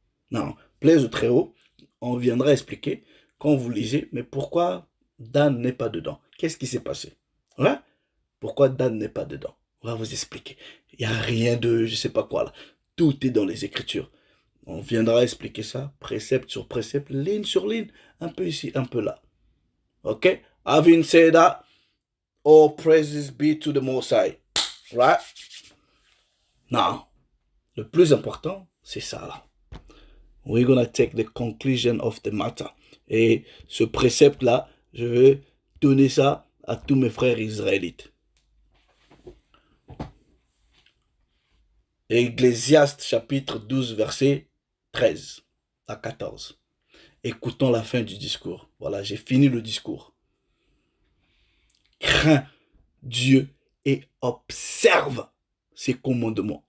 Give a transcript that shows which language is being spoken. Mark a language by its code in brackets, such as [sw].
[fr] Non, plaise au Très-Haut, on viendra expliquer quand vous lisez, mais pourquoi Dan n'est pas dedans? Qu'est-ce qui s'est passé? Voilà. Pourquoi Dan n'est pas dedans? On va vous expliquer. Il n'y a rien de je sais pas quoi là. Tout est dans les Écritures. On viendra expliquer ça, précepte sur précepte, ligne sur ligne, un peu ici, un peu là. Ok? [en] Having said that, all praises be to the Most High. Right? [fr] Now, le plus important, c'est ça là. [en] We're gonna take the conclusion of the matter. [fr] Et ce précepte-là, je vais donner ça à tous mes frères israélites. Ecclésiaste chapitre 12, verset 13 à 14. Écoutons la fin du discours. Voilà, j'ai fini le discours. Crains Dieu et observe ses commandements.